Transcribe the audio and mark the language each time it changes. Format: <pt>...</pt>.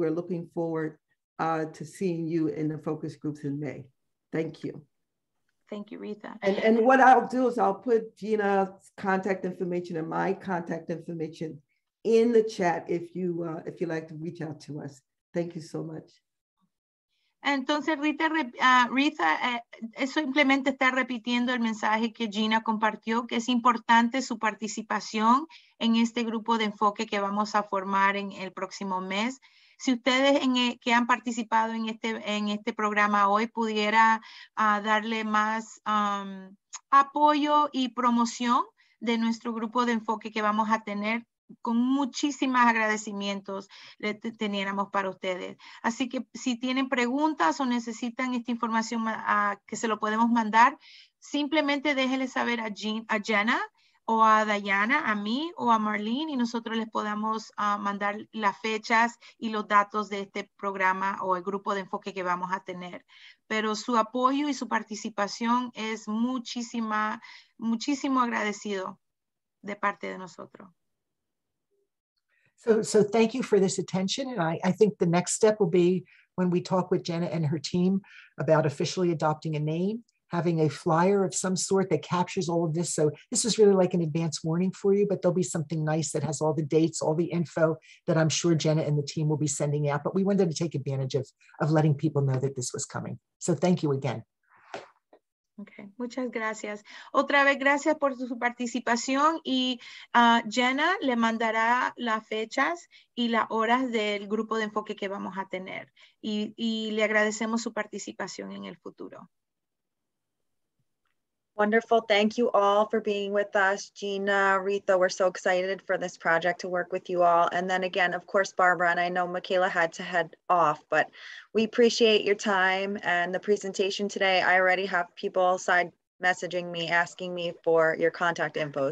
<en>We're looking forward to seeing you in the focus groups in May. Thank you. Thank you, Retha. And what I'll do is I'll put Gina's contact information and my contact information in the chat if you like to reach out to us. Thank you so much.</en> <es>Entonces, Retha, simplemente está repitiendo el mensaje que Gina compartió, que es importante su participación en este grupo de enfoque que vamos a formar en el próximo mes. Si ustedes que han participado en este programa hoy pudiera darle más apoyo y promoción de nuestro grupo de enfoque que vamos a tener, con muchísimos agradecimientos teniéramos para ustedes. Así que si tienen preguntas o necesitan esta información que se lo podemos mandar, simplemente déjenle saber a Jenna o a Diana, a mí o a Marlene, y nosotros les podamos mandar las fechas y los datos de este programa o el grupo de enfoque que vamos a tener. Pero su apoyo y su participación es muchísimo agradecido de parte de nosotros.</es> <en>So thank you for this attention. And I think the next step will be when we talk with Jenna and her team about officially adopting a name, having a flyer of some sort that captures all of this. So this is really like an advance warning for you, but there'll be something nice that has all the dates, all the info that I'm sure Jenna and the team will be sending out. But we wanted to take advantage of letting people know that this was coming. So thank you again.</en> <es>Okay, muchas gracias. Otra vez, gracias por su participación y Jenna le mandará las fechas y las horas del grupo de enfoque que vamos a tener y le agradecemos su participación en el futuro.</es> <en>Wonderful. Thank you all for being with us. Gina, Aretha, we're so excited for this project to work with you all. And then again, of course, Barbara, and I know Michaela had to head off, but we appreciate your time and the presentation today. I already have people side messaging me, asking me for your contact info.</en>